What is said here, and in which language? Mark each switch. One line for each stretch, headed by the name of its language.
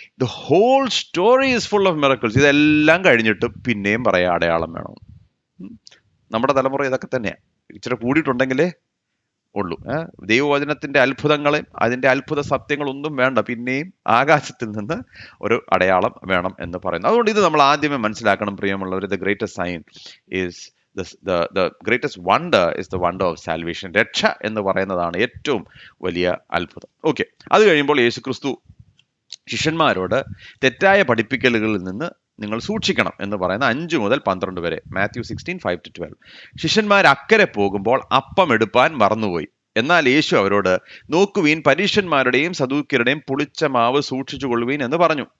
English: The whole story is full of miracles.
Malayalam: ഇതെല്ലാം കഴിഞ്ഞിട്ട് പിന്നെയും പറയാം അടയാളം വേണം. നമ്മുടെ തലമുറ ഇതൊക്കെ തന്നെയാണ്. ഇച്ചിരി കൂടിയിട്ടുണ്ടെങ്കിലേ ഉള്ളൂ. ദൈവവചനത്തിന്റെ അത്ഭുതങ്ങളെ, അതിന്റെ അത്ഭുത സത്യങ്ങളൊന്നും വേണ്ട, പിന്നെയും ആകാശത്തിൽ നിന്ന് ഒരു അടയാളം വേണം എന്ന് പറയുന്നു. അതുകൊണ്ട് ഇത് നമ്മൾ ആദ്യമേ മനസ്സിലാക്കണം പ്രിയമുള്ളവർ.
English: The greatest sign is the greatest wonder is the wonder of salvation.
Malayalam: രക്ഷ എന്ന് പറയുന്നതാണ് ഏറ്റവും വലിയ അത്ഭുതം. ഓക്കെ, അത് കഴിയുമ്പോൾ യേശുക്രിസ്തു ശിഷ്യന്മാരോട് തെറ്റായ പഠിപ്പിക്കലുകളിൽ നിന്ന് നിങ്ങൾ സൂക്ഷിക്കണം എന്ന് പറയുന്ന 5 മുതൽ 12 വരെ, മാത്യു 16:5-12. ശിഷ്യന്മാർ അക്കരെ പോകുമ്പോൾ അപ്പം എടുപ്പാൻ മറന്നുപോയി. എന്നാൽ യേശു അവരോട്, നോക്കുവീൻ, പരീശന്മാരുടെയും സദൂക്യരുടെയും പുളിച്ച മാവ് സൂക്ഷിച്ചു കൊള്ളുവീൻ എന്ന് പറഞ്ഞു.